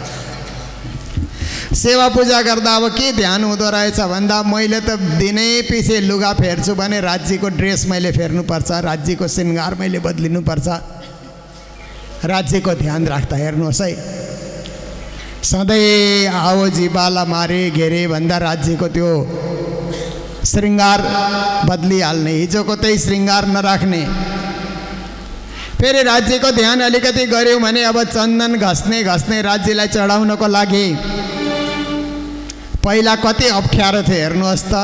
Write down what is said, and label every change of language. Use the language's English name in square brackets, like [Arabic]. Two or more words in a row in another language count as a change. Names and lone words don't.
[Nepali] सेवा पूजा गर्दा अब के ध्यान हुँदो रहेछ भन्दा मैले त दिनै पछि लुगा फेर्छु भने राज्यको ड्रेस मैले फेर्नुपर्छ, राज्यको श्रृङ्गार मैले बदलिनुपर्छ। राज्यको ध्यान राख्दा हेर्नुहोस् है, सधैँ आओ जीवाला मारे घेरे भन्दा राज्यको त्यो श्रृङ्गार बदलिहाल्ने, हिजोको त्यही श्रृङ्गार नराख्ने। फेरि राज्यको ध्यान अलिकति गऱ्यौँ भने अब चन्दन घस्ने घस्ने राज्यलाई चढाउनको लागि पहिला कति अप्ठ्यारो थियो हेर्नुहोस् त।